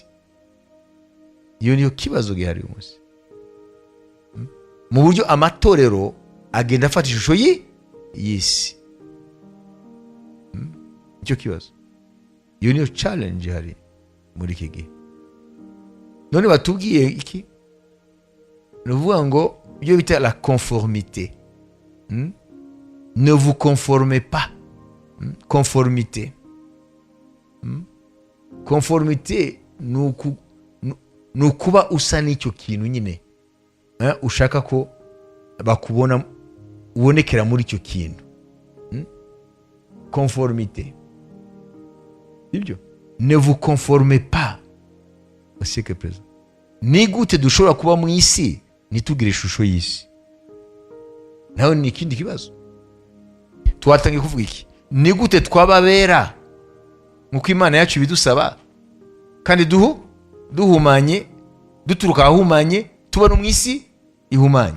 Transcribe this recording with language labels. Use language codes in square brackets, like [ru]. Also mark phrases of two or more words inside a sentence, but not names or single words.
[rw] Iyo niyo kibazo gihari uyu munsi, mu buryo amatorero agenda afata ishusho y'isi. Icyo kibazo, iyo niyo challenge ihari muri iki gihe. None batubwiye iki? Ni ukuvuga ngo ibyo bita [fr] la conformité. Ne vous conformez pas. Conformité. [rw] Conformité ni ukuba usa n'icyo kintu nyine ushaka ko bakubona, ubonekera muri icyo kintu. Conformité. [fr] Ibyo ne vous conformez pas au siècle présent. [rw] Ni gute dushobora kuba mu isi ntitugire ishusho y'isi? Nawe ni ikindi kibazo. Twatangiye kuvuga iki? Ni gute twababera nk'uko Imana yacu bidusaba, kandi duhumanye, duturuka ahumanye, tuba no mu isi ihumanye?